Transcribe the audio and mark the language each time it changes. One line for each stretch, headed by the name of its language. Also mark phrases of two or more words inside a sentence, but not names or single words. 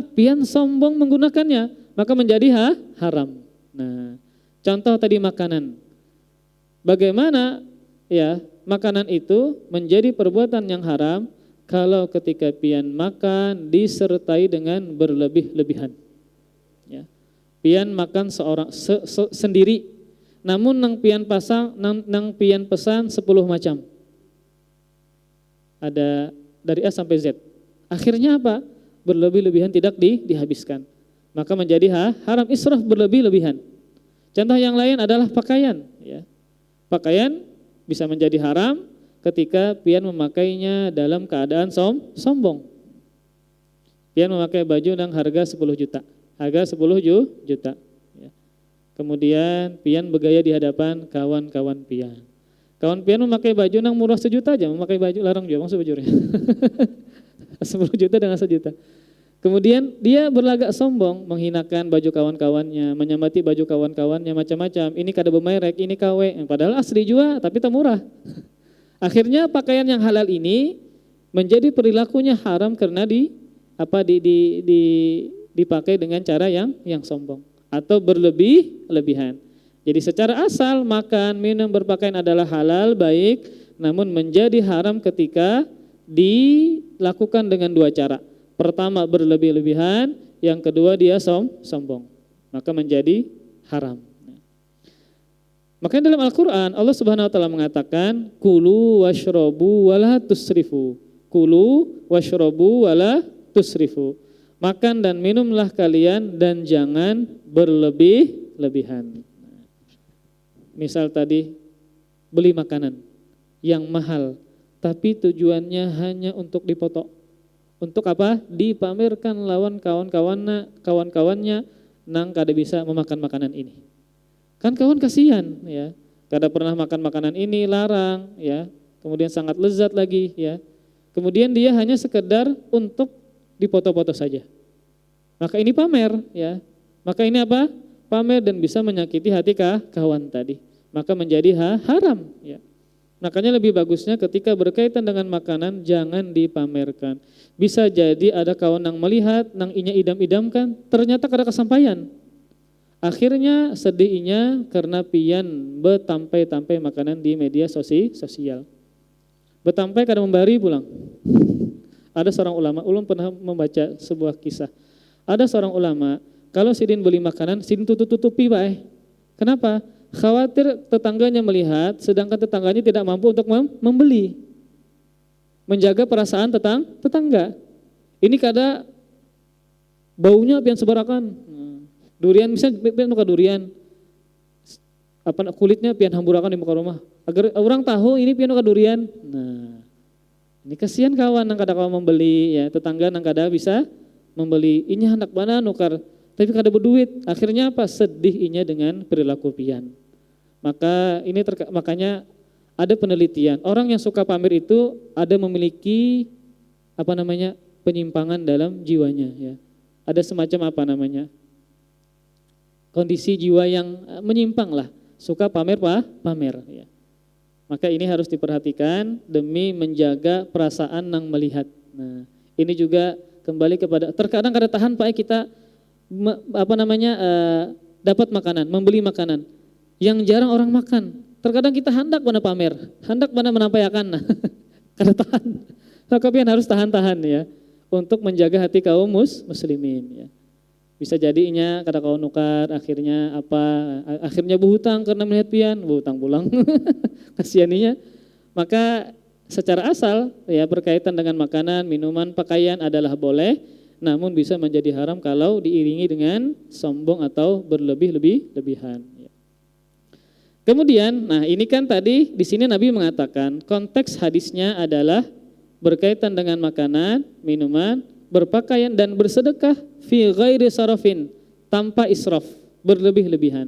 Indonesian: Pian sombong menggunakannya, maka menjadi haram. Nah, contoh tadi makanan. Bagaimana ya makanan itu menjadi perbuatan yang haram kalau ketika pian makan disertai dengan berlebih-lebihan. Ya. Pian makan sendiri, namun
Banjar: nang pian
Indonesian: pesan 10 macam. Ada dari A sampai Z. Akhirnya apa? Berlebih-lebihan tidak dihabiskan. Maka menjadi haram, israf, berlebih-lebihan. Contoh yang lain adalah pakaian. Ya. Pakaian bisa menjadi haram ketika pian memakainya dalam keadaan sombong. Pian memakai baju yang harga 10 juta. Harga 10 juta. Ya. Kemudian pian bergaya di hadapan kawan-kawan pian. Kawan pian memakai baju yang murah 1 juta aja, memakai baju larang juga maksud bajurnya. 10 juta dengan 1 juta. Kemudian dia berlagak sombong, menghinakan baju kawan-kawannya, menyamati baju kawan-kawannya macam-macam. Ini kada bermerek, ini KW, padahal asli juga tapi tak murah. Akhirnya pakaian yang halal ini menjadi perilakunya haram karena dipakai dengan cara yang sombong atau berlebih-lebihan. Jadi secara asal makan, minum, berpakaian adalah halal, baik, namun menjadi haram ketika dilakukan dengan 2 cara. Pertama berlebih-lebihan, yang kedua dia sombong, maka menjadi haram. Makanya dalam Al-Quran Allah Subhanahu wa taala mengatakan
Arabic: كلوا واشربوا ولا تسرفوا. كلوا واشربوا ولا تسرفوا.
Indonesian: Makan dan minumlah kalian dan jangan berlebih-lebihan. Misal tadi beli makanan yang mahal tapi tujuannya hanya untuk dipoto. Untuk apa? Dipamerkan lawan kawan-kawannya
Banjar: nang kada
Indonesian: bisa memakan makanan ini. Kan kawan kasihan ya. Kada pernah makan makanan ini, larang ya. Kemudian sangat lezat lagi ya. Kemudian dia hanya sekedar untuk dipoto-foto saja. Maka ini pamer ya. Maka ini apa? Pamer dan bisa menyakiti hati kawan tadi. Maka menjadi haram ya. Makanya lebih bagusnya ketika berkaitan dengan makanan jangan dipamerkan. Bisa jadi ada kawan yang melihat,
Banjar: nang inya
Indonesian: idam-idamkan, ternyata kada kesampaian. Akhirnya sedihnya karena pian betampai-tampai makanan di media sosial.
Banjar: Betampai kada membari pulang.
Indonesian: Ada seorang ulama, ulun pernah membaca sebuah kisah. Ada seorang ulama, kalau sidin beli makanan,
Banjar: sidin tutup-tutupi bae.
Indonesian: Kenapa? Khawatir tetangganya melihat, sedangkan tetangganya tidak mampu untuk membeli. Menjaga perasaan tetangga.
Banjar: Ini kada baunya pian sebarakan. Durian misalnya pian muka durian. Kulitnya pian hamburakan di muka rumah.
Indonesian: Agar orang tahu ini pian muka durian. Nah, ini kasihan kawan yang
Banjar: kada kawan
Indonesian: membeli ya, tetangga yang kada bisa membeli.
Banjar: Ini hendak mana nukar, tapi kada berduit.
Indonesian: Akhirnya apa? Sedih inya dengan perilaku pian. Maka ini makanya ada penelitian. Orang yang suka pamer itu ada memiliki penyimpangan dalam jiwanya ya. Ada semacam kondisi jiwa yang menyimpang lah, suka pamer ya. Maka ini harus diperhatikan demi menjaga perasaan nang melihat. Nah, ini juga kembali kepada terkadang kada tahan Pak kita dapat makanan, membeli makanan yang jarang orang makan. Terkadang kita hendak mana pamer, hendak mana menampaikan. Nah, kada tahan. Maka pian harus tahan-tahan ya untuk menjaga hati kaum muslimin ya. Bisa jadinya
Banjar: kada kawan nukar,
Indonesian: akhirnya berhutang karena melihat pian, berhutang pulang.
Banjar: Kasianinya.
Indonesian: Maka secara asal ya berkaitan dengan makanan, minuman, pakaian adalah boleh, namun bisa menjadi haram kalau diiringi dengan sombong atau berlebihan. Ya. Kemudian, nah ini kan tadi di sini Nabi mengatakan konteks hadisnya adalah berkaitan dengan makanan, minuman, berpakaian dan bersedekah
Arabic: في غير سرف,
Indonesian: tanpa israf, berlebih-lebihan.